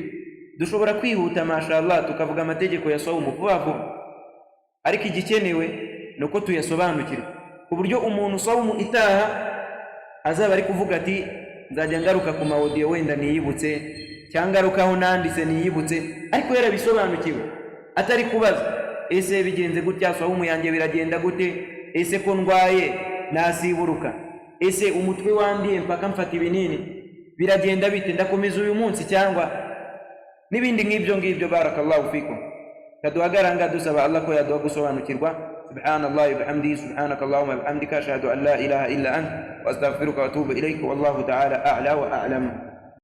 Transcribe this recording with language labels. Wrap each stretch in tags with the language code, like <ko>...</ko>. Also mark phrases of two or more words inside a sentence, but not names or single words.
<rw>Dushobora kwihuta mashallah tukavuga amategeko ya sawmu vuba vuba, ariko igikenewe nuko tuyasobanukirwa ku buryo umuntu sawmu itaha azaba ari kuvuga ati nzajya ngaruka ku maudio wenda niyibutse, cyangwa ngarukaho nanditse niyibutse, ariko yarabisobanukiwe. Atari kubaza ese bigenze gutya, sawmu yanjye biragenda gute, ese ko ndwaye nasiburuka, ese umutwe wandiye mpaka mfata ibinini biragenda bite, ndakomeza uyu munsi cyangwa n'ibindi nk'ibyo ngibyo.</rw> <ar>بارك الله فيكم.</ar> <rw>Kaduhagaranga dusaba Allah ko yaduha gusobanukirwa.</rw> <ar>سبحان الله وبحمده، سبحانك اللهم وبحمدك، أشهد أن لا إله إلا أنت، وأستغفرك وأتوب إليك. والله تعالى أعلى وأعلم.</ar>